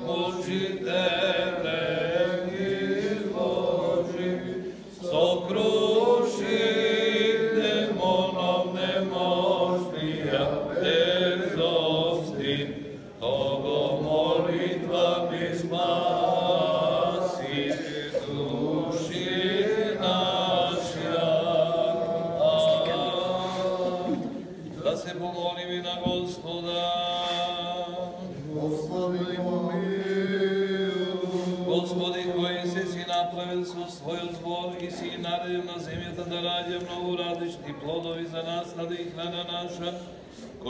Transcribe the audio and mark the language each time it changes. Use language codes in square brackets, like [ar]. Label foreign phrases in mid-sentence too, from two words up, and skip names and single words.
[cu] мучителен изложи, сокруши демонов немощния дерзости, того молитвами спаси души наша. [bg] Да се помолим и на Господа. Господи помилуй. Господи, [mk] кој си направил со својот збор и си наредил на земјата да раѓа многу различни плодови за насада и храна наша, кој